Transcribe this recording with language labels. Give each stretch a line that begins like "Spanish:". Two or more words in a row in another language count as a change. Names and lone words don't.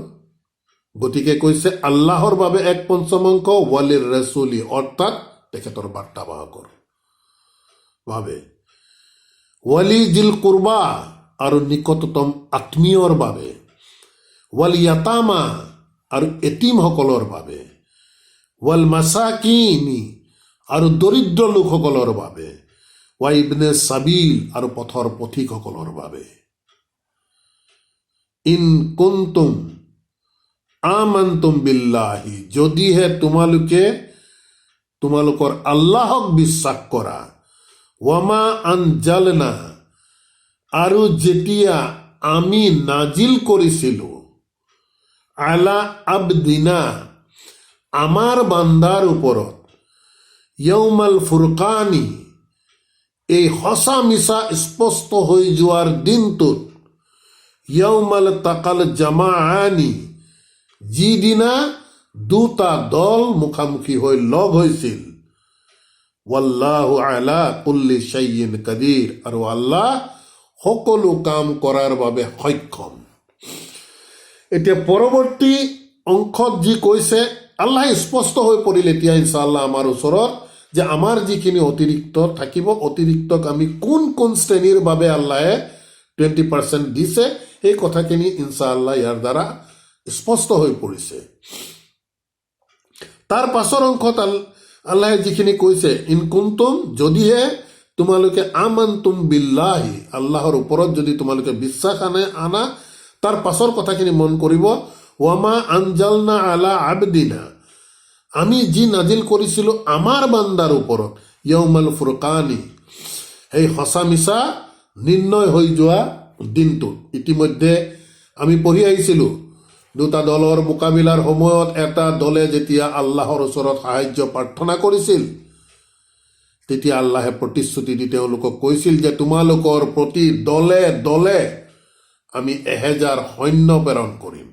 Assamese: গতিকে কৈছে আল্লাহৰ বাবে 1/5,
Arabic: وَلِلرَّسُولِ
Assamese: অৰ্থাৎ তেখেতৰ বাৰ্তাবাহকৰ বাবে,
Arabic: وَلِذِي الْقُرْبَى
Assamese: আৰু নিকটতম আত্মীয়ৰ বাবে,
Arabic: وَالْيَتَامَى
Assamese: আৰু এটিমসকলৰ বাবে,
Arabic: وَالْمَسَاكِينِ
Assamese: আৰু দৰিদ্ৰ লোকসকলৰ বাবে,
Arabic: وَابْنِ السَّبِيلِ
Assamese: আৰু পথৰ পথিকসকলৰ বাবে।
Arabic: إِنْ كُنْتُمْ آمَنْتُمْ بِاللَّهِ,
Assamese: যদিহে তোমালোকৰ আল্লাহক বিশ্বাস কৰা,
Arabic: وَمَا أَنْزَلْنَا
Assamese: আৰু যেতিয়া আমি নাজিল কৰিছিলোঁ,
Arabic: عَلَى عَبْدِنَا
Assamese: আমাৰ বান্দাৰ ওপৰত, য়ৌমাল ফুৰকানি এই সঁচা মিছা স্পষ্ট হৈ যোৱাৰ দিনটোত,
Arabic: يَوْمَ الْتَقَى الْجَمْعَانِ
Assamese: যিদিনা দুটা দল মুখামুখি হৈ লগ হৈছিল,
Arabic: وَاللَّهُ عَلَى كُلِّ شَيْءٍ قَدِيرٌ
Assamese: আৰু আল্লাহ সকলো কাম কৰাৰ বাবে সক্ষম। এতিয়া পৰৱৰ্তী অংশত যি কৈছে, আল্লাহ স্পষ্ট হৈ পৰিল এতিয়া
Arabic: إِنْ شَاءَ اللَّهُ
Assamese: আমাৰ ওচৰত যে আমাৰ যিখিনি অতিৰিক্ত থাকিব, অতিৰিক্তক আমি কোন কোন শ্ৰেণীৰ বাবে আল্লাহে 20% দিছে, এই কথাখিনি
Arabic: إِنْ شَاءَ اللَّهُ
Assamese: ইয়াৰ দ্বাৰা স্পষ্ট হৈ পৰিছে। তাৰ পাছৰ অংশত আল্লাহে যিখিনি কৈছে,
Arabic: إِنْ كُنْتُمْ
Assamese: যদিহে তোমালোকে
Arabic: آمَنْتُمْ بِاللَّهِ
Assamese: আল্লাহৰ ওপৰত যদি তোমালোকে বিশ্বাস আনা, তাৰ পাছৰ কথাখিনি মন কৰিব,
Arabic: وَمَا أَنْزَلْنَا عَلَى عَبْدِنَا
Assamese: আমি যি নাজিল কৰিছিলোঁ আমাৰ বান্দাৰ ওপৰত,
Arabic: يَوْمَ الْفُرْقَانِ
Assamese: সেই সঁচা মিছা নিৰ্ণয় হৈ যোৱা দিনটোত। ইতিমধ্যে আমি পঢ়ি আহিছিলোঁ, দুটা দলৰ মোকাবিলাৰ সময়ত এটা দলে যেতিয়া আল্লাহৰ ওচৰত সাহায্য প্ৰাৰ্থনা কৰিছিল, তেতিয়া আল্লাহে প্ৰতিশ্ৰুতি দি তেওঁলোকক কৈছিল যে তোমালোকৰ প্ৰতি দলে দলে আমি 1000 সৈন্য প্ৰেৰণ কৰিম।